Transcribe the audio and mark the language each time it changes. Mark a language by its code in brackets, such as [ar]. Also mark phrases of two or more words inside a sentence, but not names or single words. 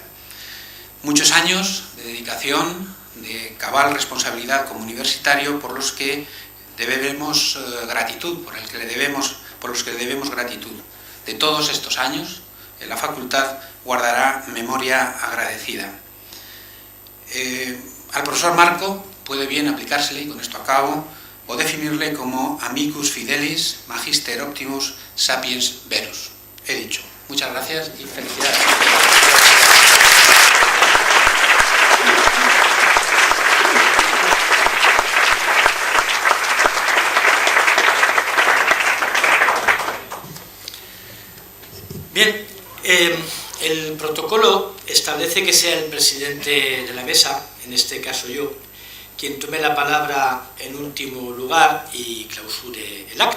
[es] Muchos años de dedicación, de cabal responsabilidad como universitario por los que debemos gratitud, por los que le debemos gratitud. De todos estos años, la facultad guardará memoria agradecida. Al profesor Marco puede bien aplicársele, y con esto acabo, o definirle como [la] amicus fidelis, magister optimus, sapiens verus. [es] He dicho. Muchas gracias y felicidades. Bien, el protocolo establece que sea el presidente de la mesa, en este caso yo, quien tome la palabra en último lugar y clausure el acto.